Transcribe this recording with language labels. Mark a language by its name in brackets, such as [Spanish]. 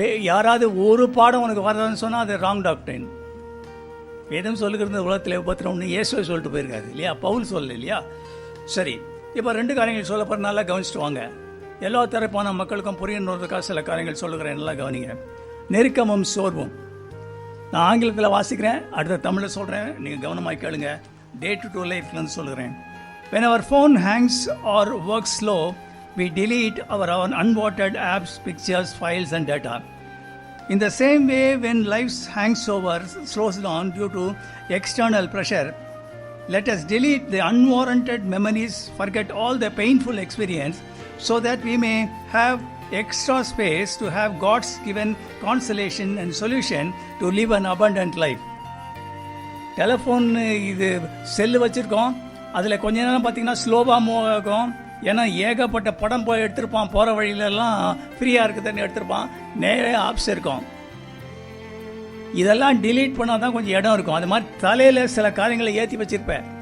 [Tamil] யாராவது ஒரு பாடம் உனக்கு வரதான்னு சொன்னால் அது ராங் டாக்டரின். வேதம் சொல்லுகிறது உலகத்தில் உபத்திரம்னு இயேசுவை சொல்லிட்டு போயிருக்காரு இல்லையா? பவுல் சொல்லல இல்லையா? சரி, இப்போ 2 காரியங்கள் சொல்ல போகிற நல்லா கவனிச்சுட்டு வாங்க. எல்லா தரப்பான மக்களுக்கும் புரியணுன்றதுக்காக சில காரியங்கள் சொல்லுகிறேன், நல்லா கவனிங்க. நெருக்கமும் சோர்வும். நான் ஆங்கிலத்தில் வாசிக்கிறேன், அடுத்த தமிழில் சொல்கிறேன், நீங்கள் கவனமாக கேளுங்க. டே டு டே லைஃப்லேருந்து சொல்லுகிறேன். [English] When our phone hangs or works slow, we delete our unwanted apps, pictures, files and data. In the same way, when life's hangover slows down due to external pressure, let us delete the unwarranted memories, forget all the painful experience, so that we may have extra space to have God's given consolation and solution to live an abundant life. [Tamil] Telephone இது cell வச்சுருக்கோம், அதில் கொஞ்ச நேரம் பார்த்தீங்கன்னா ஸ்லோவாக move ஆகும். ஏன்னா ஏகப்பட்ட படம் போய் எடுத்திருப்பான், போகிற வழியிலெல்லாம் ஃப்ரீயாக இருக்குதுன்னு எடுத்திருப்பான், நேரே ஆப்ஸ் இருக்கும். இதெல்லாம் டிலீட் பண்ணால் தான் கொஞ்சம் இடம் இருக்கும். அது மாதிரி தலையில் சில காரியங்களை ஏற்றி வச்சுருப்பேன்.